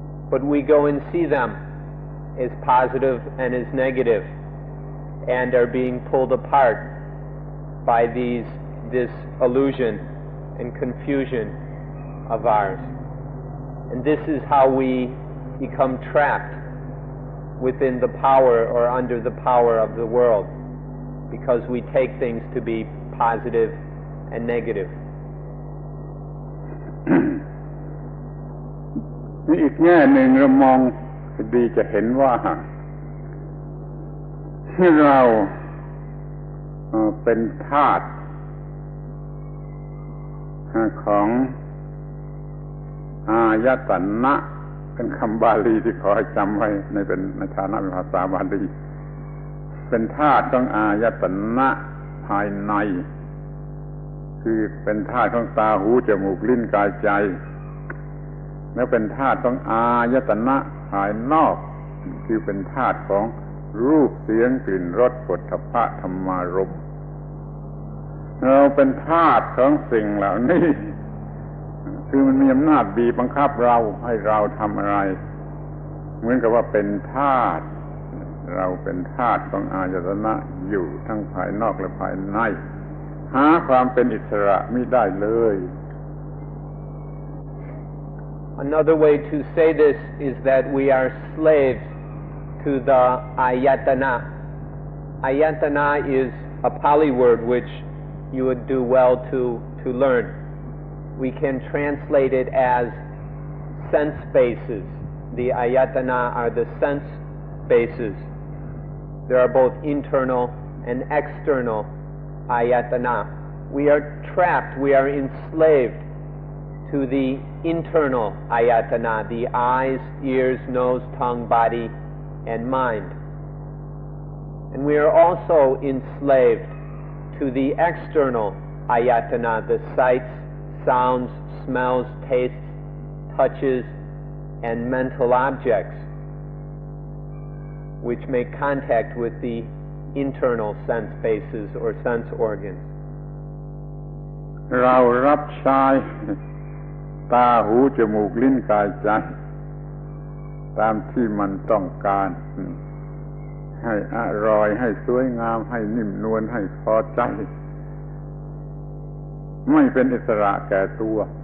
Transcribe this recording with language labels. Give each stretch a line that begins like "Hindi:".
English: But we go and see them as positive and as negative and are being pulled apart by this illusion and confusion of ours. And this is how we become trapped within the power or under the power of the world, because we take things to be positive and negative.
Thai: นี่อีกแง่หนึ่งเรามองดีจะเห็นว่าเราเป็นทาสของอายตนะเป็นคำบาลีที่ขอให้จำไว้ในฐานะเป็นภาษาบาลีเป็นธาตุของอายตนะภายใน คือเป็นธาตุของตาหูจมูกลิ้นกายใจแล้วเป็นธาตุของอายตนะภายนอกคือเป็นธาตุของรูปเสียงกลิ่นรสโผฏฐัพพะธรรมารมณ์เราเป็นธาตุของสิ่งเหล่านี้ คือมันมีอำนาจบีบบังคับเราให้เราทำอะไรเหมือนกับว่าเป็นทาสเราเป็นทาสของอายตนะอยู่ทั้งภายนอกและภายในหาความเป็นอิสระไม่ได้เลย
English: Another way to say this is that we are slaves to the ayatana. Ayatana is a Pali word which you would do well to learn. We can translate it as sense bases. The ayatana are the sense bases. There are both internal and external ayatana. We are trapped, we are enslaved to the internal ayatana, the eyes, ears, nose, tongue, body, and mind. And we are also enslaved to the external ayatana, the sights, sounds, smells, tastes, touches, and mental objects, which make contact with the internal sense bases or sense organs.
Thai: เรารับใช้ตาหูจมูกลิ้นกายใจตามที่มันต้องการให้อร่อยให้สวยงามให้นิ่มนวลให้พอใจไม่เป็นอิสระแก่ตัว